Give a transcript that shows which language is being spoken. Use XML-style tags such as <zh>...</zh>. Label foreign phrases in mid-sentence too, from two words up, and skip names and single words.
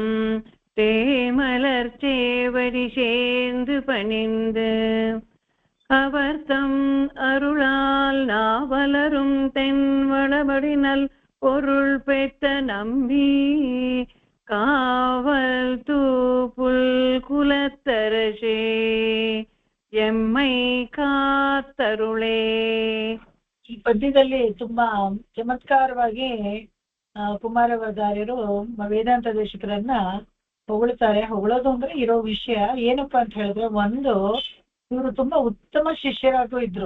<ta>தேமலர் சேவடி சேர்ந்து பணிந்து அவர் தம் அருளால் நாவலரும் தென்வடமொழி நல் பொருள் பெற்ற நம்பி காவல் தூப்புல் குலத்தரசே எம்மை ಕಾತ್ತರುಳೇ.</ta> <kn>ಈ ಪದ್ಯದಲ್ಲಿ ತುಂಬಾ ಚಮತ್ಕಾರವಾಗಿ ಕುಮಾರವ್ಯಾರ್ಯರು ವೇದಾಂತ ದೇಶಿಕರನ್ನ ಹೊಗಳ್ತಾರೆ. ಹೊಗಳೋದು ಅಂದ್ರೆ ಇರೋ ವಿಷಯ ಏನಪ್ಪಾ ಅಂತ ಹೇಳಿದ್ರೆ, ಒಂದು, ಇವರು ತುಂಬಾ ಉತ್ತಮ ಶಿಷ್ಯರಾಗೂ ಇದ್ರು.</kn>